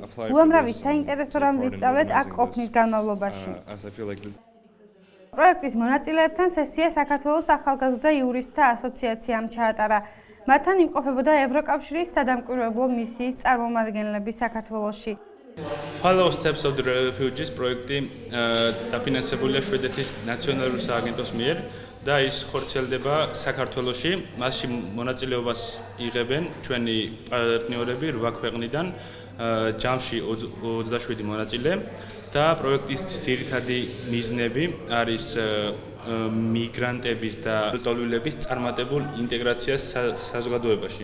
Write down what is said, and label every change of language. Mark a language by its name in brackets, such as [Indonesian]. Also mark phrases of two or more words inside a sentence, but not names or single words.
[Georgian] უამრავი საინტერესო რამ ვისწავლეთ აქ ყოფნის განმავლობაში. პროექტის მონაწილეებთან სესია საქართველოს ახალგაზრდა იურისტთა ასოციაციამ ჩაატარა. მათთან იმყოფებოდა ევროკავშირის სადამკვირვებლო მისიის წარმომადგენლები საქართველოში. Follow Steps of the Refugees პროექტი დაფინანსებულია შვედეთის ნაციონალური სააგენტოს მიერ და ის ხორციელდება საქართველოში. მასში მონაწილეობას იღებენ ჩვენი პარტნიორები 8 ქვეყნიდან, ჯამში 27 მონაწილე და პროექტის ძირითადი მიზნები არის მიგრანტების და ტოლვილების წარმატებულ ინტეგრაციას საზოგადოებაში.